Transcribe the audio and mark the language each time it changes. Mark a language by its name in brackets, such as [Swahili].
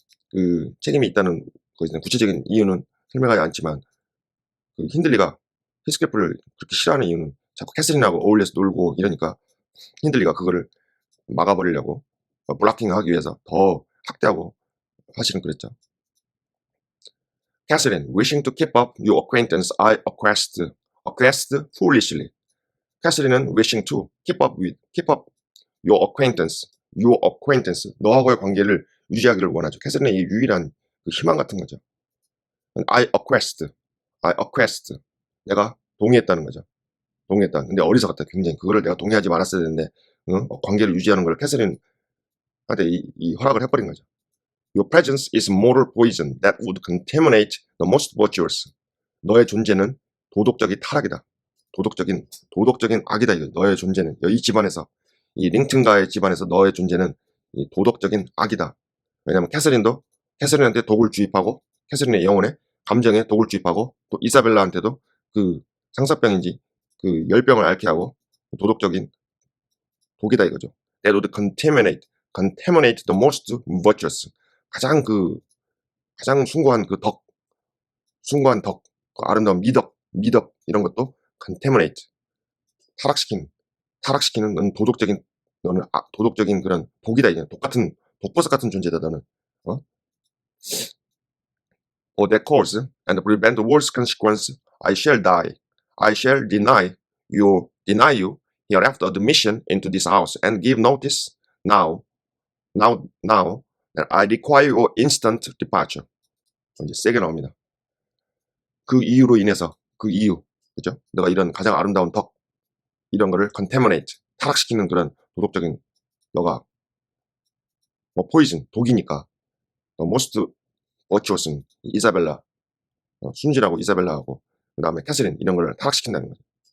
[Korean] 그 책임이 있다는 것에 대한 구체적인 이유는 설명하지 않지만 그 힌들리가 히스클리프를 그렇게 싫어하는 이유는 자꾸 캐서린하고 어울려서 놀고 이러니까 힌들리가 그거를 막아버리려고 블락킹하기 위해서 더 학대하고 사실은 그랬죠. [English] Catherine, wishing to keep up your acquaintance, I acquiesced foolishly. [Korean] 캐서린은 [English] wishing to keep up your acquaintance, [Korean] 너하고의 관계를 유지하기를 원하죠. 캐서린의 이 유일한 그 희망 같은 거죠. [English] I acquiesced. [Korean] 내가 동의했다는 거죠. 동의했다. 근데 어리석었다. 굉장히 그거를 내가 동의하지 말았어야 되는데 관계를 유지하는 걸 캐서린한테 이 허락을 해버린 거죠. [English] Your presence is moral poison that would contaminate the most virtuous. [Korean] 너의 존재는 도덕적인 타락이다. 도덕적인 악이다. 이거. 너의 존재는 이 집안에서 이 링튼가의 집안에서 너의 존재는 이 도덕적인 악이다. 왜냐하면 캐서린한테 독을 주입하고 캐서린의 영혼에 감정에 독을 주입하고 또 이사벨라한테도 그 상사병인지 그 열병을 앓게 하고 도덕적인 독이다 이거죠. [English] That would contaminate the most virtuous. [Korean] 가장 숭고한 그 아름다운 미덕 이런 것도 contaminate, 타락시키는 넌 도덕적인 그런 독이다 이게. 독버섯 같은 존재다 너는. [English] For that cause and to prevent the worst consequence, I shall deny you hereafter admission into this house and give notice now that I require your instant departure. [Korean] 이제 세게 나옵니다. 그 이유로 인해서 그 이유, 그죠? 너가 이런 가장 아름다운 덕 이런 거를 contaminate 타락시키는 그런 도덕적인 너가 뭐 포이즌 독이니까 [English] most virtuous [Korean] 는 이사벨라 순진하고 이사벨라하고 그 다음에 캐서린 이런 걸 타락시킨다는 거죠.